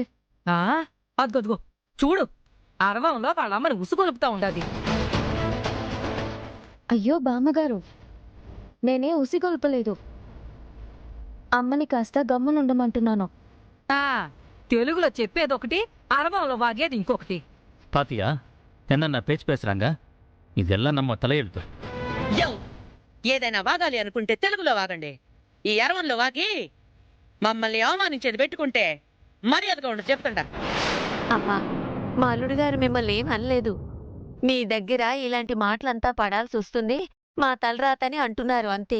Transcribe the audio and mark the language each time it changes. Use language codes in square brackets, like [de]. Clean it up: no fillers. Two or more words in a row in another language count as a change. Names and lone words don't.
[te] అదిగో చూడు, అరవంలో వాళ్ళ అమ్మని ఉసుగొలుపుతా ఉండదు. అయ్యో బామ్మగారు, నేనే ఉసిగొల్పలేదు. అమ్మని కాస్త గమ్మునుండమంటున్నాను. తెలుగులో చెప్పేదొకటి, అరవంలో వాగేది ఇంకొకటి. [ta] பாத்தியா என்ன பேச்சு பேசுறாங்க? இதெல்லாம் நம்ம தலையெழுத்து. [te] ఏదైనా వాగాలి అనుకుంటే తెలుగులో వాగండి. ఈ అరవంలో వాగి మమ్మల్ని అవమానించేది పెట్టుకుంటే మర్యాదగా ఉండదు చెప్తుండా. అమ్మా, మా అల్లుడు గారు మిమ్మల్ని ఏం అనలేదు. మీ దగ్గర ఇలాంటి మాటలంతా పడాల్సి వస్తుంది, మా తలరాతని అంటున్నారు అంతే.